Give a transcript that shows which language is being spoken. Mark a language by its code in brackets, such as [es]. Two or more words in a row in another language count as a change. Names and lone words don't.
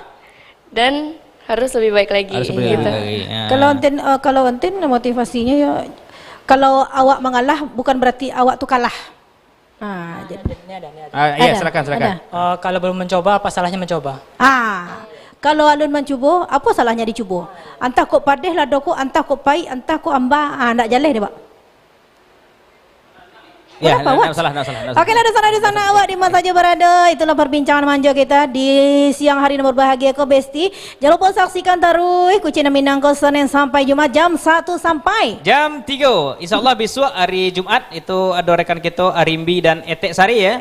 [id] Dan harus lebih baik lagi. Harus lebih baik lagi. Kalau Ontin motivasinya ya, kalau awak mengalah bukan berarti awak tuh kalah. Iya, silakan. Kalau belum mencoba, apa salahnya mencoba? [min] Kalau alun mencuba, apa salahnya dicuba? Antah kok padeh lah doko, antah kok pai, antah kok amba, nak jaleh deh, Pak. [id] Ya, nggak salah. Oke lah, di sana awak di mana saja berada. Itulah perbincangan manja kita di siang hari yang berbahagia ko Besti. Jangan lupa saksikan terus Kucina Minangko Senin sampai Jumat jam 1 sampai jam 3. Insya Allah besok hari Jumat itu ada rekan kita Arimbi dan Etek Sari ya.